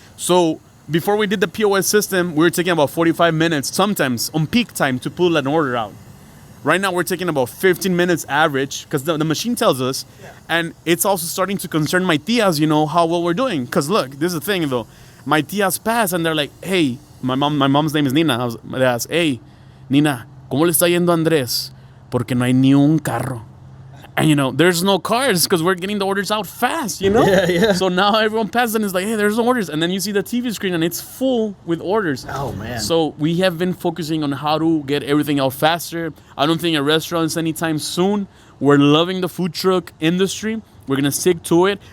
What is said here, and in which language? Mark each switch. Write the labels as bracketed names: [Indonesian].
[English] So before we did the POS system, we were taking about 45 minutes, sometimes on peak time, to pull an order out. Right now, we're taking about 15 minutes average because the machine tells us. Yeah. And it's also starting to concern my tias, how well we're doing. Because look, this is the thing, though. My tias pass, and they're like, hey, my mom's name is Nina. They ask, hey, [Spanish] Nina, ¿cómo le está yendo a Andrés? Porque no hay ni un carro. [English] And, there's no cars because we're getting the orders out fast, Yeah. So now everyone passes and is like, hey, there's no orders. And then you see the TV screen and it's full with orders. Oh, man. So we have been focusing on how to get everything out faster. I don't think a restaurant's anytime soon. We're loving the food truck industry. We're going to stick to it.